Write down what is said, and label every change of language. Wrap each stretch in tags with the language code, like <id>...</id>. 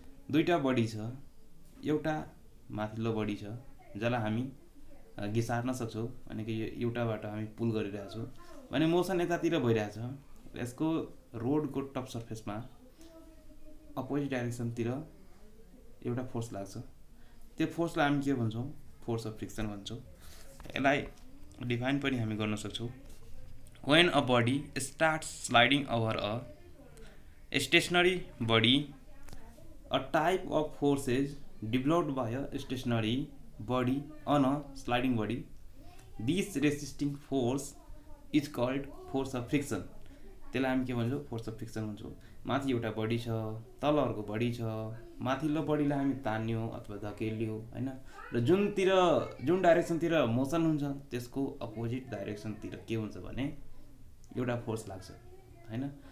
<ne>दुईटा बडी छ, एउटा माथिल्लो बडी छ जसलाई हामी घिसार्न सक्छौँ भनेको यो एउटाबाट हामी पुल गरिरहेछौँ भने मोसन यतातिर भइरहेछ। यसको रोडको टप सर्फेसमा अपोजिट डाइरेक्सनतिर एउटा फोर्स लाग्छ। त्यो फोर्सलाई हामी के भन्छौँ, फोर्स अफ फ्रिक्सन भन्छौँ। यसलाई डिफाइन पनि हामी गर्न सक्छौँ।</ne> <en>When a body starts sliding over a stationary body, a type of force is developed by a stationary body on a sliding body. This resisting force is called force of friction.</en> <ne>त्यसलाई हामी के भन्छौँ, force of friction भन्छौँ। माथि एउटा body छ, तल अर्को बडी छ, माथिल्लो बडीलाई हामी तान्यो अथवा धकेल्यो हैन। र जुन डाइरेक्सनतिर मोसन हुन्छ त्यसको अपोजिट डाइरेक्सनतिर के हुन्छ भने एउटा फोर्स लाग्छ हैन।</ne>